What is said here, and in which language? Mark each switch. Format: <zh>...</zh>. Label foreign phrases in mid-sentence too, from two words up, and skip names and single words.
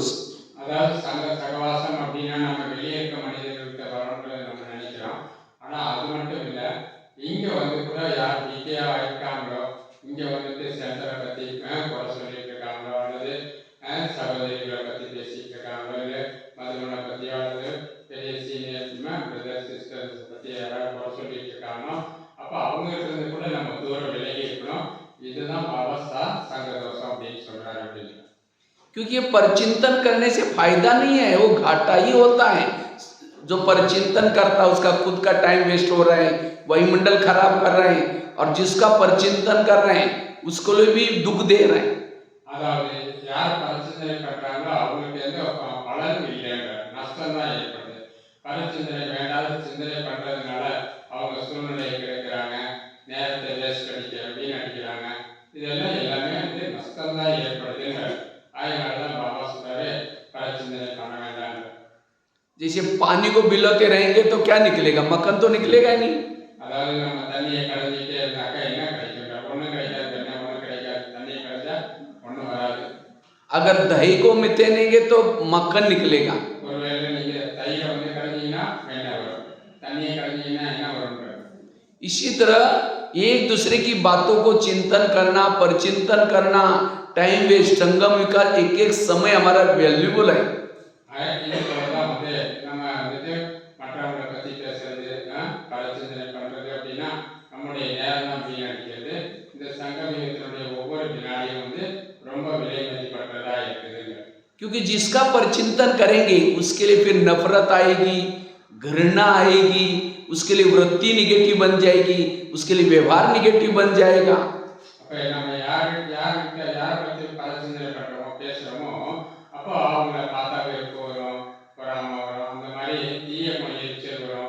<ta>அதாவது சகவாசம் அப்படின்னா நம்ம வெளியே இருக்க மனிதர்களுக்கு வரணும்னு நம்ம நினைக்கிறோம். ஆனா அது மட்டும் இல்ல, இங்க வந்து கூட யார் பிகேயா இருக்காங்களோ, இங்க வந்துட்டு சென்டரை பத்தி குறை சொல்லிட்டு இருக்காங்களோ, அல்லது சகோதரிகளை பத்தி பேசிட்டு இருக்காங்களோ, இல்லை மதுமனை பத்தியோ அல்லது பெரிய</ta> <en>senior brother sisters</en> <ta>பத்தி யாராவது குறை சொல்லிட்டு இருக்காங்களோ, அப்ப அவங்க இருந்து கூட நம்ம தூரம் விலகி இருக்கணும். இதுதான் பாபா சங்க தோஷம் அப்படின்னு சொல்றாரு அப்படின்னு.</ta> <hi>क्योंकि ये परचिंतन करने से फायदा नहीं है, वो घाटा ही होता है। जो परचिंतन करता है उसका खुद का</hi> <en>time waste</en> <hi>हो रहा है, वही मंडल खराब कर रहे हैं, और जिसका परचिंतन कर रहे हैं उसको भी दुख दे रहे हैं।</hi> <ta>அதாவது யார் பரிச்சிந்தனை பண்றாங்களோ அவங்களுக்கு எந்த பலன் இல்லைன்ற நஷ்டம் தான் ஏற்படுது. பரிச்சிந்தனை வேண்டாத சிந்தனை பண்றதுனால அவங்க சூழ்நிலையை கிடைக்கிறாங்க, நேரத்தை வேஸ்ட் வீணடிக்கிறாங்க. இதெல்லாம் எல்லாமே வந்து நஷ்டம் தான் ஏற்படுதுங்க. அதனாலதான் பாபா சொல்றாரு பரிச்சிந்தனை பண்ண வேண்டாம்.</ta> <hi>जैसे पानी को बिलोते रहेंगे तो क्या निकलेगा, मक्खन तो निकलेगा ही नहीं।</hi> <ta>அதாவது நம்ம தண்ணியை கடைஞ்சிட்டே இருந்தாக்கா என்ன கிடைக்குங்க, ஒன்றும் கிடைக்காது, ஒன்றும் கிடைக்காது. தண்ணியை கடைஞ்சா ஒன்றும் வராது.</ta> <hi>अगर दही को मितेनेंगे तो मक्खन निकलेगा।</hi> <ta>ஒருவேளை நீங்க தயிரை வந்து கடைஞ்சீங்கன்னா வெண்ணெய் வரும், தண்ணியை கடைஞ்சீங்கன்னா என்ன வரும்.</ta> <hi>इसी तरह एक दूसरे की बातों को चिंतन करना, परचिंतन करना,</hi> <en>time waste,</en> <hi>संगम विकास, एक एक समय हमारा वैल्यूबल है।</hi> <ta>இதுதான் வந்து நம்ம வந்துட்டு மற்றவங்களை பத்தி பேசுறது, பரிச்சிந்தனை பண்றது அப்படின்னா நம்முடைய நேரம் தான் வீணடிக்கிறது. இந்த சங்கமியத்தினுடைய ஒவ்வொரு வினாடியும் வந்து ரொம்ப விலை மதிப்பற்றதா இருக்குதுங்க.</ta> <hi>क्योंकि जिसका परचिंतन करेंगे उसके लिए फिर नफरत आएगी, घृणा आएगी, उसके लिए वृत्ति निगेटिव बन जाएगी, उसके लिए व्यवहार निगेटिव बन जाएगा।</hi> <ta>அப்ப நம்ம யாரை பத்தி பரிச்சிந்தனை பண்றோமோ பேசுறோமோ அப்போ அவங்கள பார்த்தா வெறுப்பு வரும், பொறாம வரும், அந்த மாதிரி தீய எரிச்சல் வரும்.</ta>